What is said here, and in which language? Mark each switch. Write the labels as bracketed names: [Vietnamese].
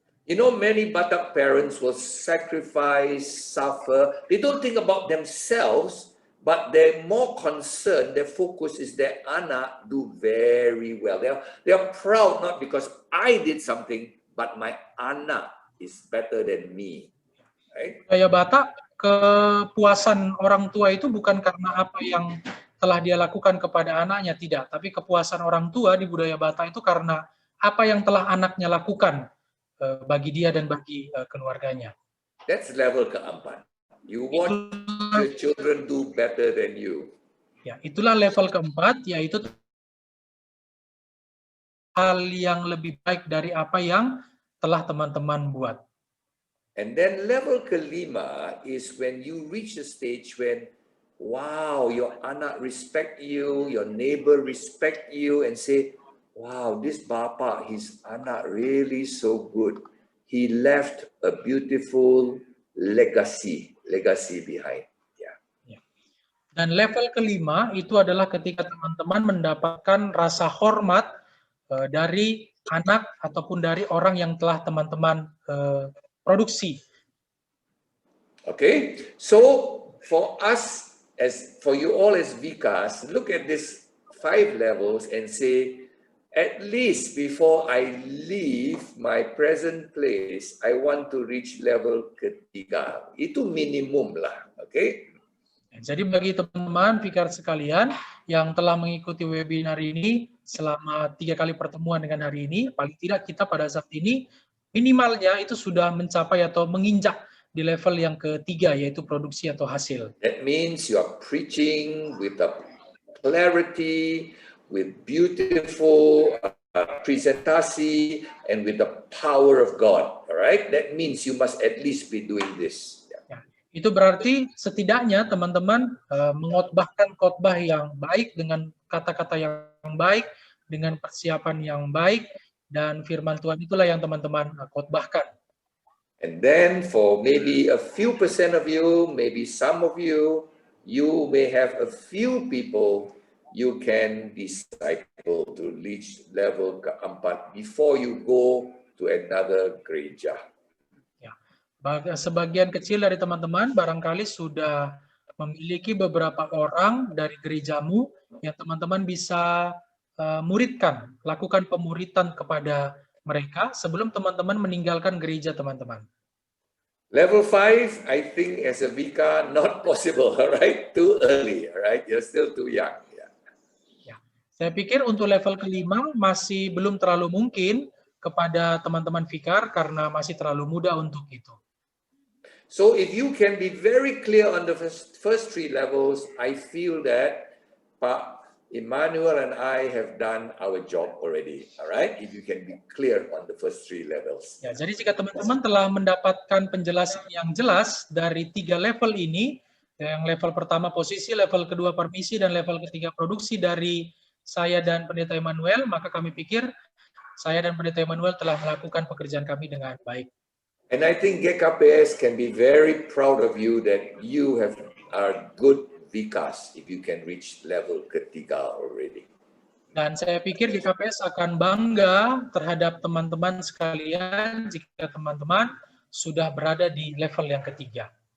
[English] You know, many Batak parents will sacrifice, suffer. They don't think about themselves, but they're more concerned. Their focus is their anak do very well. They are proud not because I did something, but my anak is better than me. Right? [Indonesian] Budaya Batak, kepuasan orang tua itu bukan karena apa yang telah dia lakukan kepada anaknya, tidak. Tapi kepuasan orang tua di budaya Batak itu karena apa yang telah anaknya lakukan bagi dia dan bagi keluarganya. [English] That's level keempat. You want your children do better than you. [Indonesian] Ya, itulah level keempat, yaitu hal yang lebih baik dari apa yang telah teman-teman buat. [English] And then level kelima is when you reach a stage when, wow, your anak respect you, your neighbor respect you, and say, wow, this bapa, his anak really so good. He left a beautiful legacy behind. Yeah. [Indonesian] Dan level kelima itu adalah ketika teman-teman mendapatkan rasa hormat dari anak ataupun dari orang yang telah teman-teman produksi. [English] Okay, so for us, for you all as Vikas, look at these 5 levels and say, at least before I leave my present place, I want to reach level ketiga. [Indonesian] Itu minimum lah, okay? Jadi bagi teman-teman Vikar sekalian yang telah mengikuti webinar ini selama 3 kali pertemuan dengan hari ini, paling tidak kita pada saat ini minimalnya itu sudah mencapai atau menginjak di level yang ketiga, yaitu produksi atau hasil. [English] That means you are preaching with a clarity, with beautiful presentasi, and with the power of God. All right, that means you must at least be doing this. [Indonesian] Ya, itu berarti setidaknya teman-teman mengotbahkan khotbah yang baik dengan kata-kata yang baik, dengan persiapan yang baik, dan firman Tuhan itulah yang teman-teman khotbahkan. [English] And then for maybe a few percent of you, maybe some of you, you may have a few people you can disciple to reach level keempat before you go to another gereja. [Indonesian] Ya, sebagian kecil dari teman-teman barangkali sudah memiliki beberapa orang dari gerejamu yang teman-teman bisa muridkan, lakukan pemuritan kepada mereka sebelum teman-teman meninggalkan gereja teman-teman. [English] Level 5, I think as a Vika, not possible, all right? Too early, all right? You're still too young. [Indonesian] Saya pikir untuk level kelima masih belum terlalu mungkin kepada teman-teman Vikar karena masih terlalu muda untuk itu. [English] So if you can be very clear on the first 3 levels, I feel that Pak Emmanuel and I have done our job already. All right? If you can be clear on the first 3 levels. [Indonesian] Ya, jadi jika teman-teman telah mendapatkan penjelasan yang jelas dari 3 level ini, yang level pertama posisi, level kedua permisi, dan level ketiga produksi dari saya dan Pendeta Emmanuel, maka kami pikir saya dan Pendeta Emmanuel telah melakukan pekerjaan kami dengan baik. [English] And I think GKPS can be very proud of you that you are good Vikas if you can reach level ketiga already. [Indonesian] Dan saya pikir GKPS akan bangga terhadap teman-teman sekalian jika teman-teman sudah berada di level yang ketiga.